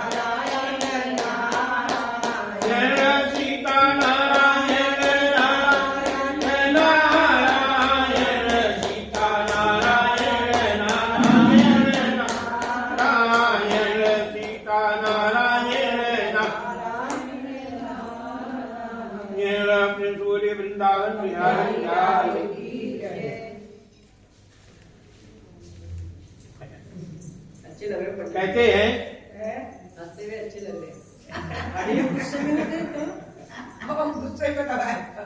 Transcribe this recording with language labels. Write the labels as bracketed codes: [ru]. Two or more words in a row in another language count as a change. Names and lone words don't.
[hi] नारायण सीता नारायण नारायण नारायण सीता नारायण नारायण नारायण सीता नारायण नारायण अपने सूर्य वृंदावन बिहारी लाल की जय। अच्छे लग रहे कहते हैं हंसते हुए अच्छे लग रहे अरे गुस्से में अब हम गुस्से में कब आए